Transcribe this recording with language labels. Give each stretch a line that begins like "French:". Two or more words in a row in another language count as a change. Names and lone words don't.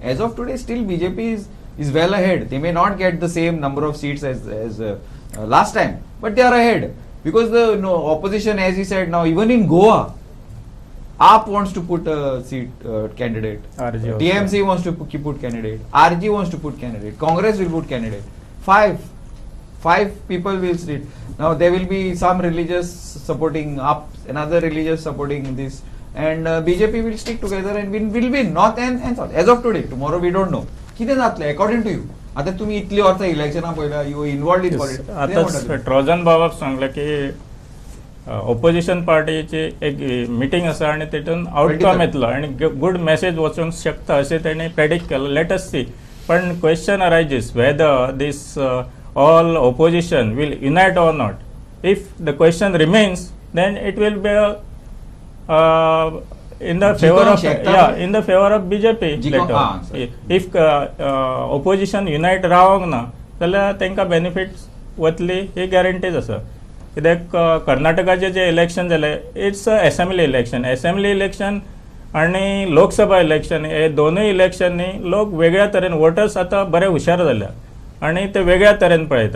English: As of today, still BJP is well ahead. They may not get the same number of seats as last time, but they are ahead because the opposition, as he said, now even in Goa, AAP wants to put a seat candidate, TMC wants to put candidate, RG wants to put candidate, Congress will put candidate. Five people will sit. Now there will be some religious supporting AAP, another religious supporting this, and BJP will stick together and will win north and south. As of today, tomorrow we don't know.
Konkani: किती जातले
English: according to you?
Konkani: आता तुम्ही इतली वर्ष इलेक्शना पयला,
English: you involved in politics.
Konkani: आता ट्रोजन बाबाक सांगले की ऑपोजिशन पार्टीची एक मीटिंग आसा आणि तेतून आउटकम येतलो आणि
English: good message
Konkani: वचूंक शकता अशें तेणी प्रेडिक्ट केलो.
English: let us see. पण question arises whether this all opposition will unite or not. If the question remains, then it will be in the favor of in the favor of BJP later. If opposition unite
Konkani: रावंक ना जाल्यार तांकां बेनिफिट्स वतली ही गॅरंटीज आसा. कित्याक कर्नाटकाचे जे इलेक्शन जाले
English: its assembly election
Konkani: आनी लोकसभा इलेक्शन हे दोनूय इलेक्शनी लोक वेगळ्या तरेन वोटर्स आतां बरे हुशार जाल्या आनी ते वेगळ्या तरेन पळयता.